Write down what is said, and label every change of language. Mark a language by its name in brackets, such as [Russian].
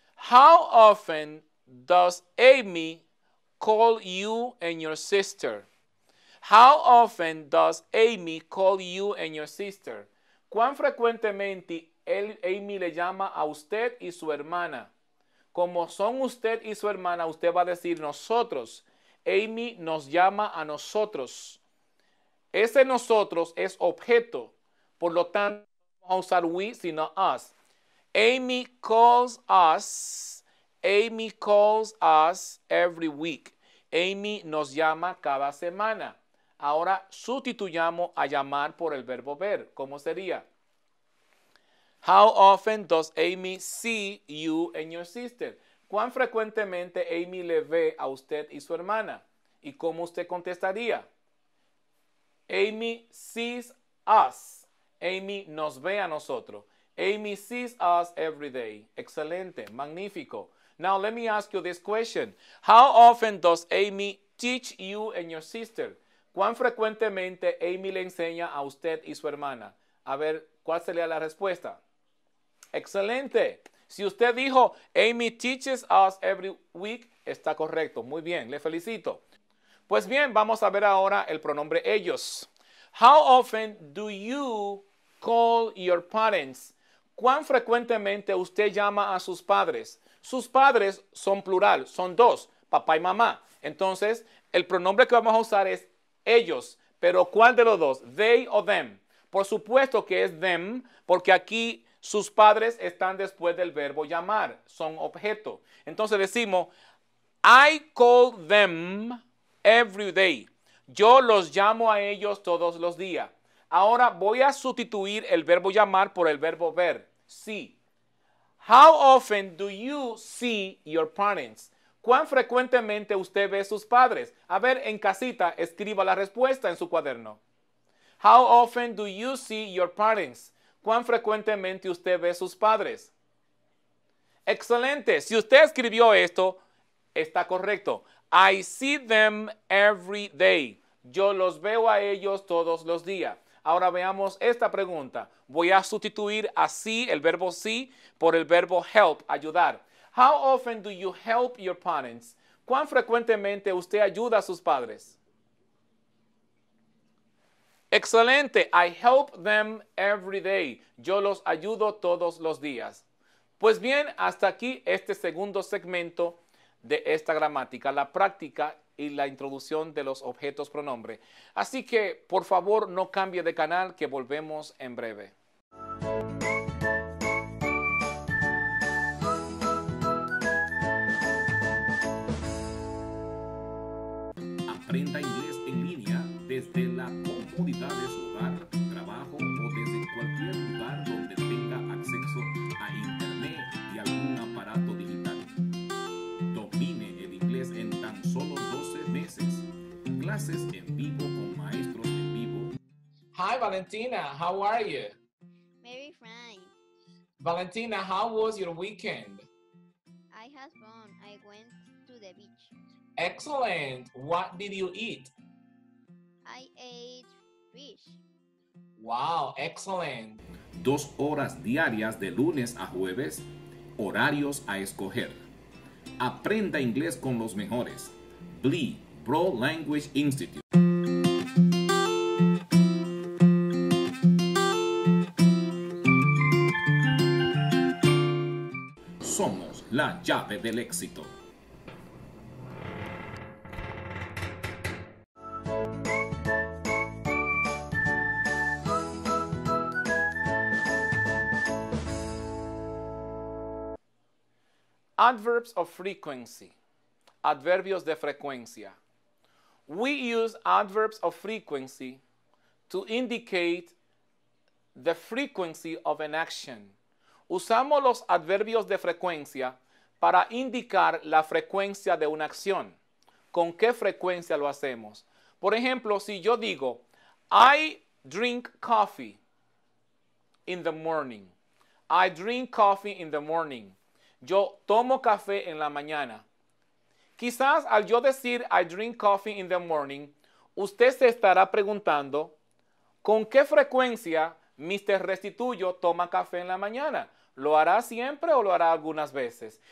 [English] How often does Amy call you and your sister? How often does Amy call you and your sister? [Spanish] ¿Cuán frecuentemente Amy le llama a usted y su hermana? Como son usted y su hermana, usted va a decir nosotros. Amy nos llama a nosotros. Ese nosotros es objeto. Por lo tanto, no vamos a usar we, sino us. [English] Amy calls us. Amy calls us every week. [Spanish] Amy nos llama cada semana. Ahora sustituyamos a llamar por el verbo ver. ¿Cómo sería? [English] How often does Amy see you and your sister? [Spanish] ¿Cuán frecuentemente Amy le ve a usted y su hermana? ¿Y cómo usted contestaría? [English] Amy sees us. [Spanish] Amy nos ve a nosotros. [English] Amy sees us every day. [Spanish] Excelente, magnífico. [English] Now let me ask you this question. How often does Amy teach you and your sister? [Spanish] ¿Cuán frecuentemente Amy le enseña a usted y su hermana? A ver, ¿cuál sería la respuesta? Excelente. Si usted dijo, [English] Amy teaches us every week, [Spanish] está correcto. Muy bien, le felicito. Pues bien, vamos a ver ahora el pronombre ellos. [English] How often do you call your parents? [Spanish] ¿Cuán frecuentemente usted llama a sus padres? Sus padres son plural, son dos, papá y mamá. Entonces, el pronombre que vamos a usar es ellos. Pero ¿cuál de los dos? They o them. Por supuesto que es them, porque aquí sus padres están después del verbo llamar, son objeto. Entonces decimos, [English] I call them every day. [Spanish] Yo los llamo a ellos todos los días. Ahora voy a sustituir el verbo llamar por el verbo ver, see. [English] How often do you see your parents? [Spanish] ¿Cuán frecuentemente usted ve a sus padres? A ver, en casita, escriba la respuesta en su cuaderno. [English] How often do you see your parents? [Spanish] ¿Cuán frecuentemente usted ve a sus padres? Excelente. Si usted escribió esto, está correcto. [English] I see them every day. [Spanish] Yo los veo a ellos todos los días. Ahora veamos esta pregunta. Voy a sustituir a see, el verbo see, por el verbo help, ayudar. [English] How often do you help your parents? [Spanish] ¿Cuán frecuentemente usted ayuda a sus padres? Excelente. [English] I help them every day. [Spanish] Yo los ayudo todos los días. Pues bien, hasta aquí este segundo segmento de esta gramática, la práctica y la introducción de los objetos pronombre. Así que, por favor, no cambie de canal, que volvemos en breve. Aprenda inglés en línea desde la comodidad de su hogar, trabajo o desde cualquier lugar donde tenga acceso a internet y algún aparato digital. Domine el inglés en tan solo 12 meses. Clases en vivo con maestros en vivo. [English] Hi, Valentina. How are you? Very fine. Valentina, how was your weekend? I had fun. I went to the beach. Excellent. What did you eat? I ate fish. Wow, excellent. [Spanish] 2 horas diarias de lunes a jueves. Horarios a escoger. Aprenda inglés con los mejores. BLE, Broad Language Institute. la llave del éxito. [English] Adverbs of frequency. [Spanish] Adverbios de frecuencia. [English] We use adverbs of frequency to indicate the frequency of an action. [Spanish] Usamos los adverbios de frecuencia para indicar la frecuencia de una acción. ¿Con qué frecuencia lo hacemos? Por ejemplo, si yo digo, [English] I drink coffee in the morning. I drink coffee in the morning. [Spanish] Yo tomo café en la mañana. Quizás al yo decir [English] I drink coffee in the morning, [Spanish] usted se estará preguntando, ¿con qué frecuencia Mr. Restituyo toma café en la mañana? ¿Lo hará siempre o lo hará algunas veces?